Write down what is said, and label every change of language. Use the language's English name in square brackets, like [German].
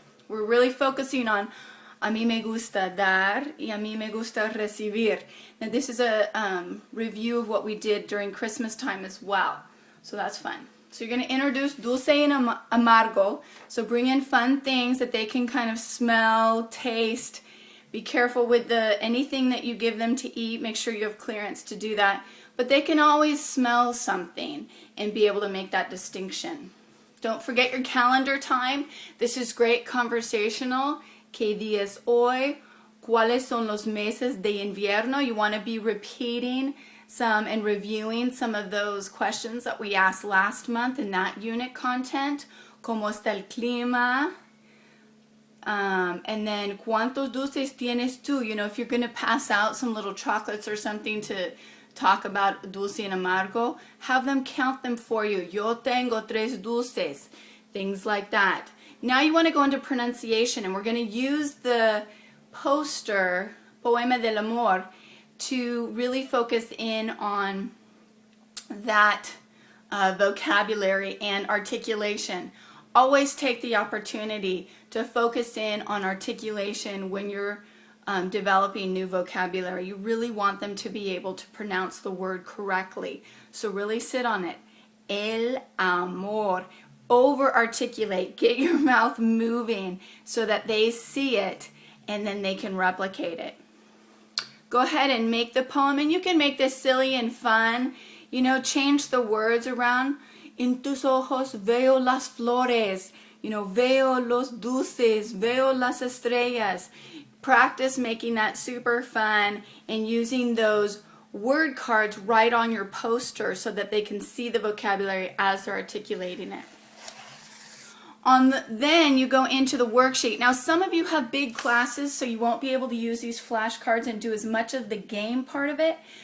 [English] We're really focusing on [Spanish] a mí me gusta dar y a mí me gusta recibir. [English] Now this is a review of what we did during Christmas time as well. So that's fun. So you're going to introduce dulce and amargo. So bring in fun things that they can kind of smell, taste. Be careful with anything that you give them to eat. Make sure you have clearance to do that. But they can always smell something and be able to make that distinction. Don't forget your calendar time. This is great conversational. [Spanish] ¿Qué día es hoy? ¿Cuáles son los meses de invierno? [English] You want to be repeating and reviewing some of those questions that we asked last month in that unit content. [Spanish] ¿Cómo está el clima? [English] And then, [Spanish] ¿cuántos dulces tienes tú? [English] You know, if you're going to pass out some little chocolates or something to talk about dulce and amargo, have them count them for you. [Spanish] Yo tengo 3 dulces. [English] Things like that. Now you want to go into pronunciation, and we're going to use the poster, Poema del Amor, to really focus in on that vocabulary and articulation. Always take the opportunity to focus in on articulation when you're developing new vocabulary. You really want them to be able to pronounce the word correctly. So really sit on it. [Spanish] El amor. [English] Over-articulate. Get your mouth moving so that they see it and then they can replicate it. Go ahead and make the poem, and you can make this silly and fun. You know, change the words around. [Spanish] En tus ojos veo las flores. [English] You know, [Spanish] veo los dulces, veo las estrellas. [English] Practice making that super fun and using those word cards right on your poster so that they can see the vocabulary as they're articulating it. Then you go into the worksheet. Now some of you have big classes, so you won't be able to use these flashcards and do as much of the game part of it.